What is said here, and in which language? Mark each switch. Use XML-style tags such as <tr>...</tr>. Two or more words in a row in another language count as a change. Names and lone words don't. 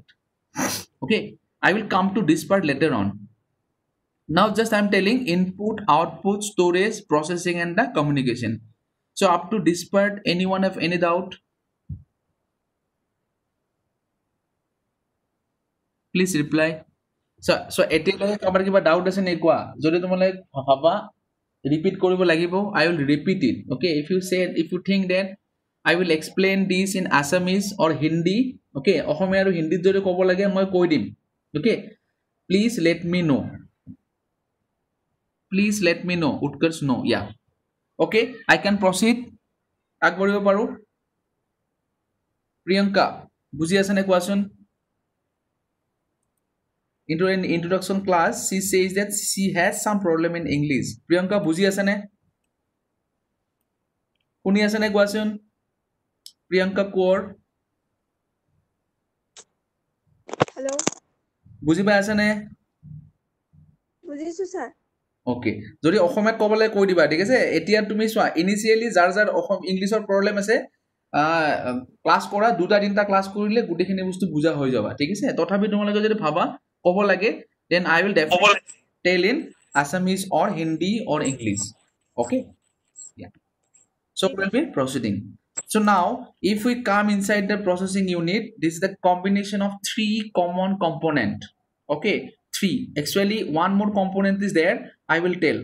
<en>Okay, I will come to this part later on. Now just I'm telling input, output, storage, processing, and the communication. So up to this part, anyone have any doubt? Please reply.</en> <as>So এতিয়ালৈকে কাৰোবাৰ কিবা ডাউট আছে নে কোৱা? যদি তোমালোকে ভাবা repeat কৰিব লাগিব,</as> <en>I will repeat it. Okay, if you think that I will explain this in Assamese or Hindi,</en> <as>okay, অসমীয়া আৰু হিন্দীত যদি ক'ব লাগে মই কৈ দিম.</as> <en>Okay, please let me know. Please let me know. Utkarsh no. Yeah. Okay, I can proceed.</en> <as>আগবাঢ়িব পাৰো? প্ৰিয়ংকা বুজি আছে নে কোৱাচোন?</as> <en>In introduction class, she says that she has some problem in English.</en> <as>Priyanka বুজি আছে নে? শুনি আছে নে কোৱাচোন? প্ৰিয়ংকা কোৰ</as> <en>Hello.</en> <as>বুজি পাই আছে নে? বুজিছো স্যার। ওকে, যদি অসমীয়াত ক'বলৈ কৈ দিবা, ঠিক আছে? এতিয়া তুমি চোৱা, ইনিচিয়েলি যাৰ</as> <en>English problem</en> <as>আছে, ক্লাছ কৰা, দুটা তিনিটা ক্লাছ কৰিলে গোটেইখিনি বস্তু বুজা হৈ যাবা, ঠিক আছে? তথাপি তোমালোকে যদি ভাবা ক'ব লাগে,</as> <en>then I will definitely tell in Assamese or Hindi or English. Okay, yeah. So we'll be proceeding. So now if we come inside the processing unit, this is the combination of three common component. Okay, three, actually one more component is there, I will tell.</en>